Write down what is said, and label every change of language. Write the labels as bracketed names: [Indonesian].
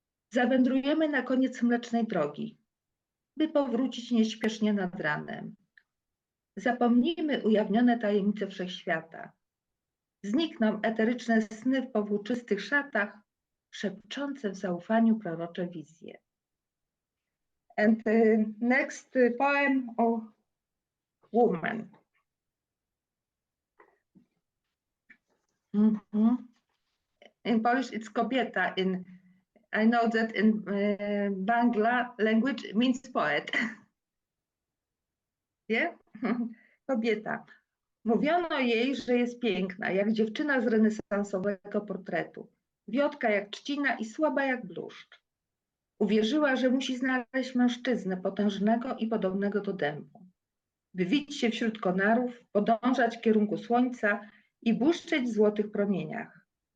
[Polish] Zawędrujemy na koniec mlecznej drogi, by powrócić nieśpiesznie nad ranem. Zapomnijmy ujawnione tajemnice wszechświata. Znikną eteryczne sny w powłóczystych szatach, szepczące w zaufaniu prorocze wizje. [English] And the next poem of woman. In Polish, it's kobieta. I know that in Bangla language means poet. Yeah? Kobieta. [Polish] Mówiono jej, że jest piękna, jak dziewczyna z renesansowego portretu. Wiotka jak trzcina i słaba jak bluszcz. Uwierzyła, że musi znaleźć mężczyznę potężnego i podobnego do dębu. Wywić się wśród konarów, podążać w kierunku słońca i błyszczeć w złotych promieniach.